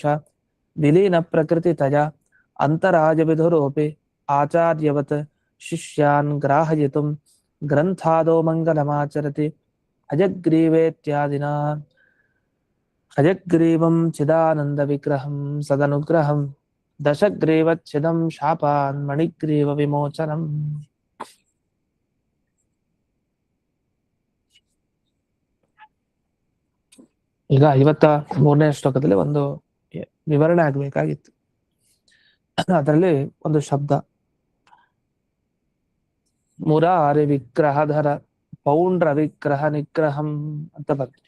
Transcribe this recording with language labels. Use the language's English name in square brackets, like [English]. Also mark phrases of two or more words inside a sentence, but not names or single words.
[Sanskrit] विलीनप्रकृतितया अन्तरायविधुरोऽपि आचार्यवत् शिष्यान् ग्राहयितुं ग्रन्थादौ मङ्गलमाचरति हयग्रीवेत्यादिना हयग्रीवं चिदानन्दविग्रहं सदनुग्रहं दशग्रीवच्छिदं शापान् मणिग्रीवविमोचनम् [Kannada] ಈಗ 53ನೇ ಶ್ಲೋಕದಲ್ಲಿ ಒಂದು ವಿವರಣೆ ಆಗಬೇಕಾಗಿತ್ತು. ಅದರಲ್ಲಿ ಒಂದು ಶಬ್ದ [Sanskrit] ಮುರಾರಿ ವಿಗ್ರಹಧರ ಪೌಂಡ್ರ ವಿಗ್ರಹ ನಿಗ್ರಹಂ [Kannada] ಅಂತ ಬರ್ತದೆ.